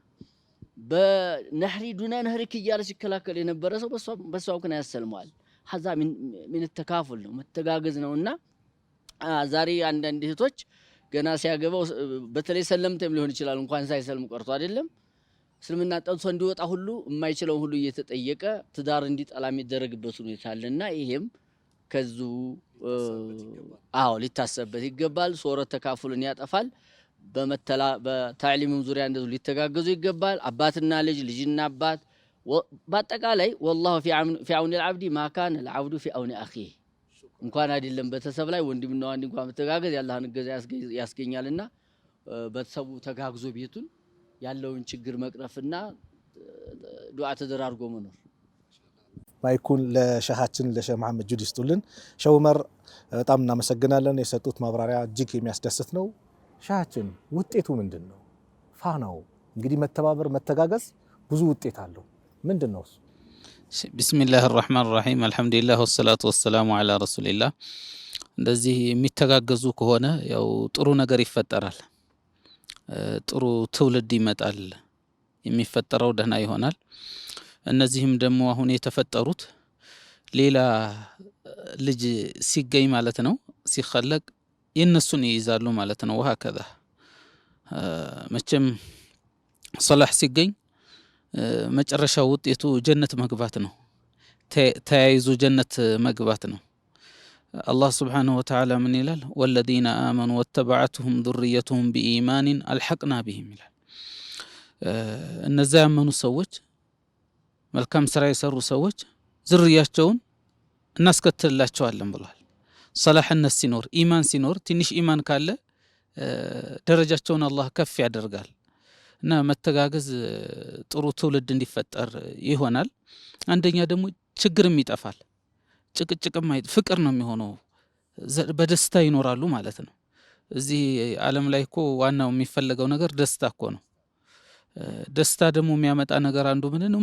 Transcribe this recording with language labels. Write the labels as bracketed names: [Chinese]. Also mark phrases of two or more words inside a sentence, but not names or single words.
[Amharic] በነህሪ ዱና ነህሪክ እያለ ሲከላከል የነበረ ሰው በሷው ከና ያሰልማል። ሐዛ ምን ተካፉል ነው መተጋገዝ ነውና ዛሬ አንዳንድ እህቶች ገና ሲያገባው በተለይ ሰለምተም ሊሆን ይችላል እንኳን ሳይሰልም ቀርቶ አይደለም እስልምና ጠልቶ እንዲወጣ ሁሉ የማይችለው ሁሉ እየተጠየቀ ትዳር እንዲጠላ የሚደረግበት ሁኔታ አለና ይሄም ከዙ ሊታሰብበት ይገባል። ሶረት ተካፉልን ያጠፋል። በታዕሊምም ዙሪያ እንደዚህ ሊተጋገዙ ይገባል። አባትና ልጅ ልጅና አባት በአጠቃላይ [Arabic] والله في عون العبد ما كان العبد في عون اخيه [Amharic] እንኳን አይደለም በተሰብ ላይ ወንድምና ወንድ እንኳን መተጋገዝ ያላህን ገዛ ያስገኛልና በተሰቡ ተጋግዞ ቤቱን ያለውን ችግር መቅረፍና ዱዓ ተደራርጎ መኖር። ማይኩን ለሸሃችን ለሸህ መሐመድ ጁዲ ይስጡልን። ሸህ ዑመር በጣም እናመሰግናለን። የሰጡት ማብራሪያ እጅግ የሚያስደስት ነው። ሸሃችን ውጤቱ ምንድነው? ፋናው እንግዲህ መተባበር መተጋገዝ ብዙ ውጤት አለው። ምንድነው? [Arabic] ቢስሚላሂ الرحمن الرحيم الحمد لله والصلاه والسلام على رسول الله። [Amharic] እንደዚህ የሚተጋገዙ ከሆነ ያው ጥሩ ነገር ይፈጠራል። ጥሩ ትውልድ ይመጣል። የሚፈጠረው ደህና ይሆናል። እነዚህም ደግሞ አሁን የተፈጠሩት ሌላ ልጅ ሲገኝ ማለት ነው ሲخلق የነሱን ይይዛሉ ማለት ነው። ወሃከዛ መቼም ሶላህ ሲገኝ መጨረሻው ውጤቱ ጀነት መግባት ነው። ተያይዙ ጀነት መግባት ነው። አላህ [Arabic] سبحانه وتعالى [Amharic] ምን ይላል? [Arabic] والذين آمنوا واتبعتهم ذريتهم بإيمان ألحقنا بهم [Amharic] ይላል። እነዚያ ያመኑ ሰዎች መልካም ስራ የሰሩ ሰዎች ዝርያቸውን እናስከትልላቸዋለን ብሏል። ሰላህነት ሲኖር ኢማን ሲኖር ትንሽ ኢማን ካለ ደረጃቸውን አላህ ከፍ ያደርጋል እና መተጋገዝ ጥሩ ትውልድ እንዲፈጠር ይሆናል። አንደኛ ደግሞ ችግርም ይጠፋል። ጭቅጭቅም ፍቅር ነው የሚሆነው። በደስታ ይኖራሉ ማለት ነው። እዚህ ዓለም ላይ እኮ ዋናው የሚፈልገው ነገር ደስታ እኮ ነው። ደስታ ደግሞ የሚያመጣ ነገር አንዱ ምን ነው?